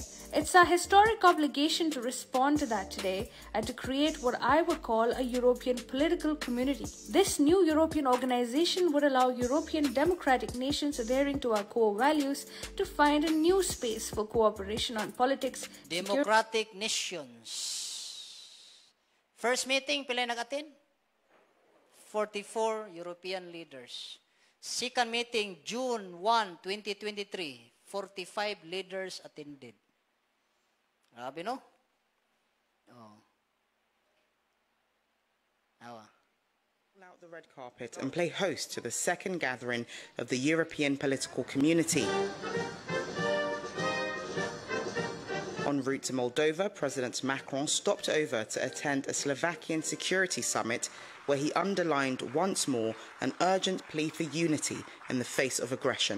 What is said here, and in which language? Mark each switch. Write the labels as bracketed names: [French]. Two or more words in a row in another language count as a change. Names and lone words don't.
[English] It's our historic obligation to respond to that today and to create what I would call a European political community. This new European organization would allow European democratic nations adhering to our core values to find a new space for cooperation on politics. Democratic nations. First meeting, [Hiligaynon] pila nag-attend? [English] 44 European leaders. Second meeting, June 1, 2023. 45 leaders attended. [Hiligaynon] Grabe, no? Oh. Awa. [English] Out the red carpet and play host to the second gathering of the European political community. En route to Moldova, President Macron stopped over to attend a Slovakian security summit where he underlined once more an urgent plea for unity in the face of aggression.